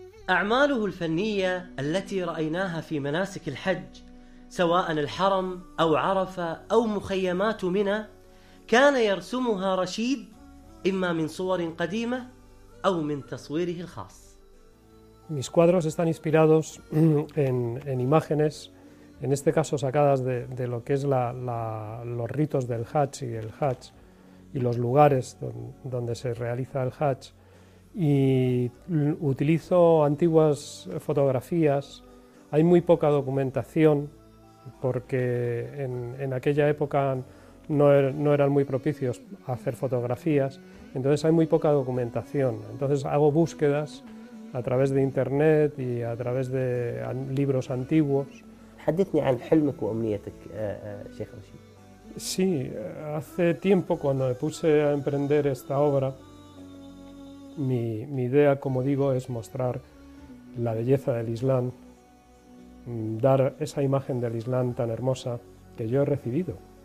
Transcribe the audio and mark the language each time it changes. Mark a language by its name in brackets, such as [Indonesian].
[Arabic] أعماله الفنية التي رأيناها في مناسك الحج سواء الحرم أو عرفة أو مخيمات منى كان يرسمها رشيد إما من صور قديمة أو من تصويره الخاص. [Spanish] Mis cuadros están inspirados en imágenes, en este caso sacadas de lo que es los ritos del Hajj y el Hajj y los lugares donde se realiza el Hajj, y utilizo antiguas fotografías. Hay muy poca documentación porque en aquella época no eran muy propicios a hacer fotografías, entonces hay muy poca documentación. Entonces hago búsquedas a través de internet y a través de libros antiguos. [Arabic] حدثني عن حلمك وأمنيتك شيخ رشيد. [Spanish] Sí, hace tiempo cuando me puse a emprender esta obra, mi idea, como digo, es mostrar la belleza del Islam, dar esa imagen del Islam tan hermosa que yo he recibido.